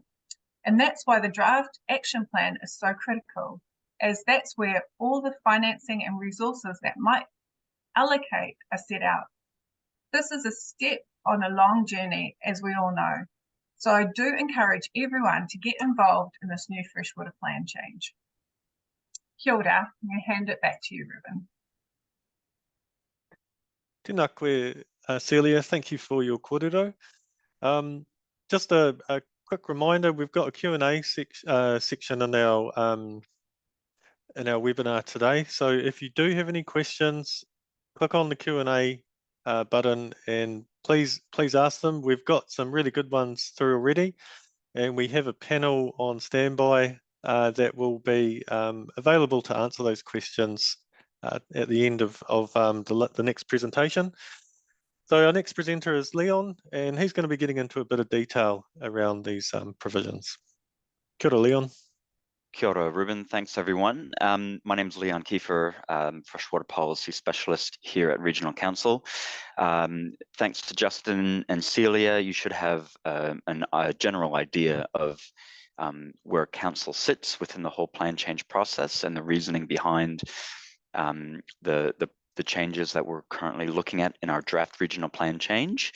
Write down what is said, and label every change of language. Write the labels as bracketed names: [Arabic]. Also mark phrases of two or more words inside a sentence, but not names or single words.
[English] And that's why the draft action plan is so critical, as that's where all the financing and resources that might allocate are set out. This is a step on a long journey, as we all know. So I do encourage everyone to get involved in this new freshwater plan change. [Māori] Kia ora, [English] and I hand it back to you, Ruben. [Māori] Tēnā koe, [English] Celia, thank you for your kōrero. Just a quick reminder, we've got a Q&A section in our webinar today. So if you do have any questions, click on the Q&A button and please ask them. We've got some really good ones through already, and we have a panel on standby that will be available to answer those questions at the end of the next presentation. So our next presenter is Leon, and he's going to be getting into a bit of detail around these provisions. [Māori] Kia ora, Leon. Kia ora, Ruben. [English] Thanks, everyone. My name is Leon Kiefer, Freshwater Policy Specialist here at Regional Council. Thanks to Justin and Celia, you should have a general idea of where Council sits within the whole plan change process and the reasoning behind the changes that we're currently looking at in our draft regional plan change.